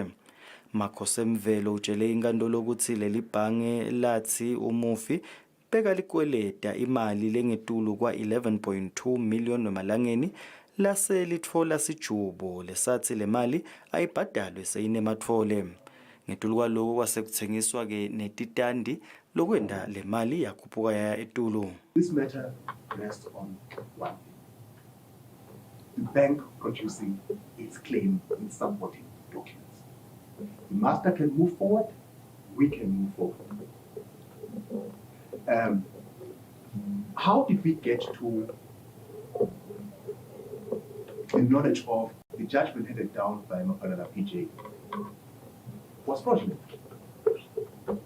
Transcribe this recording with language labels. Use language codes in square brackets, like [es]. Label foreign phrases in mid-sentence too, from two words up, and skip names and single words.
[ss] Makhosemvelo utshele inkantolo ukuthi leli bhange lathi umufi beka likweleta imali lengetulu kwa 11.2 million emalangeni lase litfola sijubo lesathi le mali ayibhadalwe seyinematfole. Ngetulu kwaloko kwasekuthengiswa ke netitandi lokwenda le mali yakhuphuka yaya etulu. [en] This matter rests on one thing: the bank producing its claim in supporting documents. The Master can move forward, we can move forward. How did we get to the knowledge of the judgment handed down by Mapalala PJ was fraudulent?